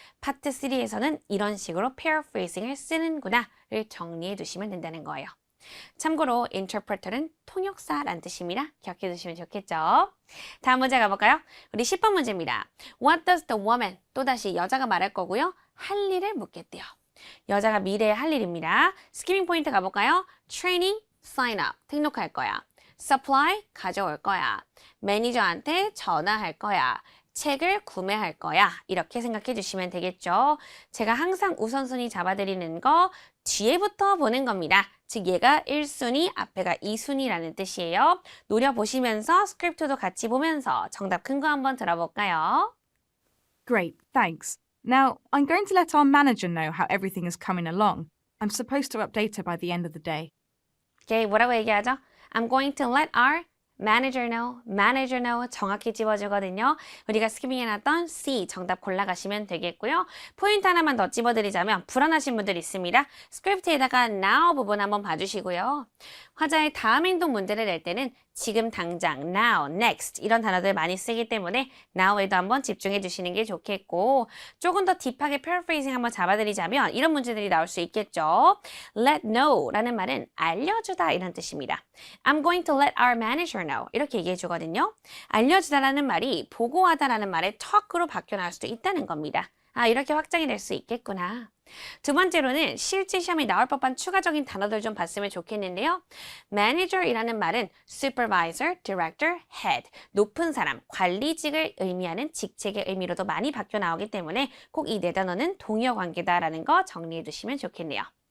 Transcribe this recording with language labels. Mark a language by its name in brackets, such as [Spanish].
[Korean] 파트 3에서는 이런 식으로 paraphrasing을 쓰는구나를 정리해 두시면 된다는 거예요. 참고로 interpreter는 통역사란 뜻입니다. 기억해 두시면 좋겠죠? 다음 문제 가볼까요? 우리 10번 문제입니다. What does the woman, 또다시 여자가 말할 거고요. 할 일을 묻겠대요. 여자가 미래에 할 일입니다. 스키밍 포인트 가볼까요? Training, sign up, 등록할 거야. Supply, 가져올 거야. 매니저한테 전화할 거야. 책을 구매할 거야. 이렇게 생각해 주시면 되겠죠. 제가 항상 우선순위 잡아드리는 거 뒤에부터 보는 겁니다. 즉 얘가 1순위, 앞에가 2순위라는 뜻이에요. 노려보시면서 스크립트도 같이 보면서 정답 큰 거 한번 들어볼까요? [English] Great, thanks. Now, I'm going to let our manager know how everything is coming along. I'm supposed to update her by the end of the day. [Korean] 오케이, 뭐라고 얘기하죠? I'm going to let our manager know 정확히 집어주거든요. 우리가 스키밍 해놨던 C 정답 골라가시면 되겠고요. 포인트 하나만 더 집어드리자면 불안하신 분들 있습니다. 스크립트에다가 now 부분 한번 봐주시고요. 화자의 다음 행동 문제를 낼 때는 지금 당장, now, next 이런 단어들 많이 쓰기 때문에 now에도 한번 집중해 주시는 게 좋겠고 조금 더 딥하게 paraphrasing 한번 잡아드리자면 이런 문제들이 나올 수 있겠죠. Let know라는 말은 알려주다 이런 뜻입니다. I'm going to let our manager know 이렇게 얘기해 주거든요. 알려주다라는 말이 보고하다라는 말의 talk으로 바뀌어 나올 수도 있다는 겁니다. 이렇게 확장이 될 수 있겠구나. 두 번째로는 실제 시험에 나올 법한 추가적인 단어들 좀 봤으면 좋겠는데요. manager이라는 말은 supervisor, director, head, 높은 사람, 관리직을 의미하는 직책의 의미로도 많이 바뀌어 나오기 때문에 꼭 이 네 단어는 동의어 관계다라는 거 정리해 두시면 좋겠네요.